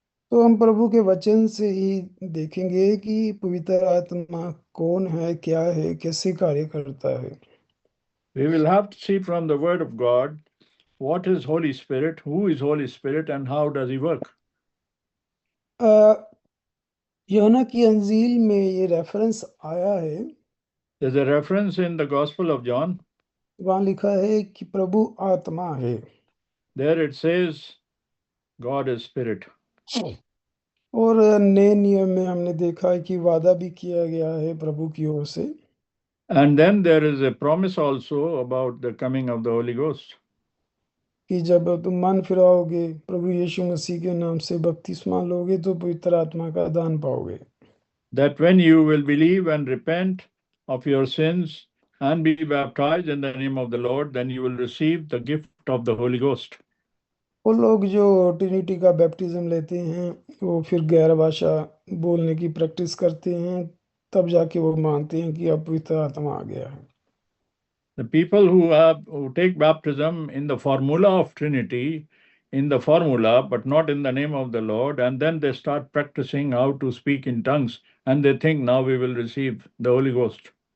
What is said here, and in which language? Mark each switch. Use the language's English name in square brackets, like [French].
[Hindi] तो हम प्रभु के वचन से ही देखेंगे कि पवित्र आत्मा कौन है, क्या है, कैसे कार्य करता है। [English] We will have to see from the word of God what is Holy Spirit, who is Holy Spirit, and how does he work. [Hindi] यूहन्ना की अंजील में ये रेफरेंस आया है। [English] There's a reference in the Gospel of John. [Hindi] वहाँ लिखा है कि प्रभु आत्मा है। [English] There it says God is Spirit. [Hindi] और नए नियम में हमने देखा है कि वादा भी किया गया है प्रभु की ओर से। [English] And then there is a promise also about the coming of the Holy Ghost. [Hindi] कि जब तुम मन फिराओगे, प्रभु यीशु मसीह के नाम से बपतिस्मा लोगे तो पवित्र आत्मा का दान पाओगे। [English] That when you will believe and repent of your sins and be baptized in the name of the Lord, then you will receive the gift of the Holy Ghost. [Hindi] वो लोग जो ट्रिनिटी का बैप्टिज्म लेते हैं वो फिर गैर भाषा बोलने की प्रैक्टिस करते हैं, तब जाके वो मानते हैं कि अब पवित्र आत्मा आ गया है। [English] The people who take baptism in the formula of Trinity, in the formula, but not in the name of the Lord, and then they start practicing how to speak in tongues, and they think now we will receive the Holy Ghost.